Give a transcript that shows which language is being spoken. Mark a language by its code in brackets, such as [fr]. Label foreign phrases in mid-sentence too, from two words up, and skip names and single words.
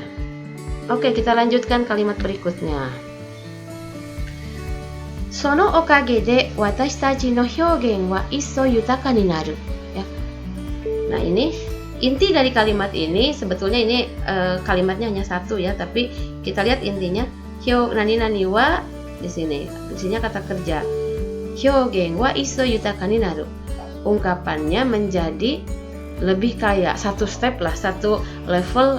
[id] Oke, kita lanjutkan kalimat berikutnya. [ja] そのおかげで私たちの表現はいっそう豊かになる ya. [id] Nah, ini inti dari kalimat ini, sebetulnya ini kalimatnya hanya 1 ya, tapi kita lihat intinya. [ja] 何々は [id] di sini kata kerja. [ja] 表現はいっそう豊かになる. [id] Ungkapannya menjadi lebih kaya, 1 step lah, 1 level.